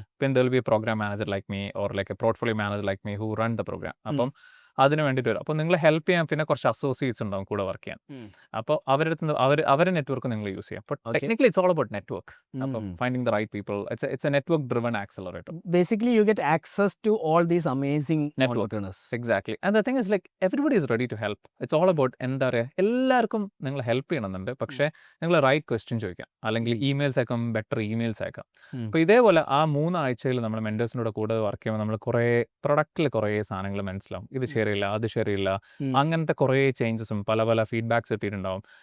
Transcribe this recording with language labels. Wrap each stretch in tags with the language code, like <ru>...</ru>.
<en>പിന്നെ there will be a programme manager like me or like a portfolio manager like me who run the programme.</en> <ml>അപ്പം അതിന് വേണ്ടിയിട്ട് വരും. അപ്പോൾ നിങ്ങളെ ഹെൽപ്പ് ചെയ്യാൻ പിന്നെ കുറച്ച് അസോസിയേറ്റ്സ് ഉണ്ടാവും കൂടെ വർക്ക് ചെയ്യാൻ. അപ്പോൾ അവരുടെ അടുത്ത് അവരെ നെറ്റ്വർക്ക് നിങ്ങൾ യൂസ് ചെയ്യാം. അപ്പോൾ technically it's all about network.</ml> <en>അപ്പം finding the right people. It's a network driven accelerator. Basically you get access to all these amazing entrepreneurs. Exactly. And the thing is like everybody is ready to help. It's all about</en> <ml>എന്താ പറയുക, എല്ലാവർക്കും നിങ്ങൾ help ചെയ്യണമെന്നുണ്ട്, പക്ഷേ നിങ്ങൾ right question ചോദിക്കാം, അല്ലെങ്കിൽ emails അയക്കാം, ബെറ്റർ ഇമെയിൽസ് അയക്കാം. അപ്പോൾ ഇതേപോലെ ആ 3 ആഴ്ചയിൽ നമ്മൾ മെൻറ്റേഴ്സിനോട് കൂടെ വർക്ക് ചെയ്യുമ്പോൾ നമ്മൾ കുറേ പ്രൊഡക്റ്റിൽ കുറേ സാധനങ്ങൾ മനസ്സിലാവും. ഇത് ശരിയില്ല, അത് ശരിയില്ല, അങ്ങനത്തെ കുറേ ചേഞ്ചസും പല ഫീഡ്ബാക്സ് കിട്ടിയിട്ടുണ്ടാവും.</ml>